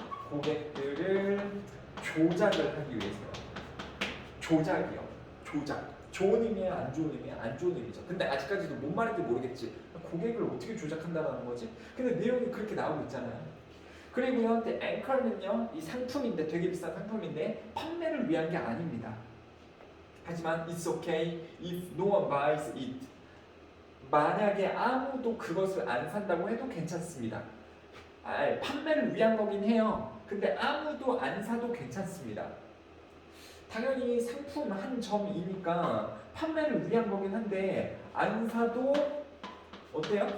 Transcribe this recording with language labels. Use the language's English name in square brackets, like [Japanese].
[Korean] 고객들을 조작을 하기 위해서요. 조작이요. 조작. 좋은 의미야, 안 좋은 의미야? 안 좋은 의미죠. 근데 아직까지도 뭔 말인지 모르겠지. 고객을 어떻게 조작한다는 거지? 근데 내용이 그렇게 나오고 있잖아요. 그리고요, 앵커는요, 이 상품인데 되게 비싼 상품인데 판매를 위한 게 아닙니다. 하지만 [English] it's okay if no one buys it. [Korean] 만약에 아무도 그것을 안 산다고 해도 괜찮습니다. 판매를 위한 거긴 해요. 근데 아무도 안 사도 괜찮습니다. 당연히 상품 한 점이니까 판매를 위한 거긴 한데 안 사도 어때요?